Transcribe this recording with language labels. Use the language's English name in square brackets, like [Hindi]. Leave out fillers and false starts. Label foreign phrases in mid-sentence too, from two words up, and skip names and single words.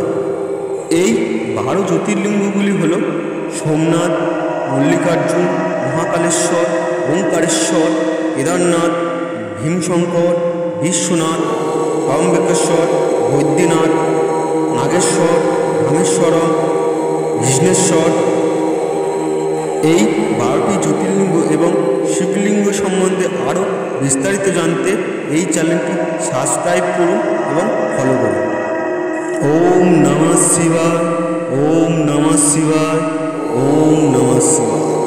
[Bangla] এই 12 জ্যোতির্লিঙ্গগুলি হল সোমনাথ, মল্লিকার্জুন, মহাকালেশ্বর, ওঙ্কারেশ্বর, কেদারনাথ, ভীমশঙ্কর, বিশ্বনাথ, ত্রম্বকেশ্বর, বৈদ্যনাথ, নাগেশ্বর, রামেশ্বরম, ঘৃষ্ণেশ্বর। এই 12টি জ্যোতির্লিঙ্গ এবং শিবলিঙ্গ সম্বন্ধে আরও বিস্তারিত জানতে এই চ্যানেলটি সাবস্ক্রাইব করুন এবং ফলো করুন। [Sanskrit] ওম নমঃ শিবায়। ওম নমঃ শিবায়। ওম নমঃ শিবায়।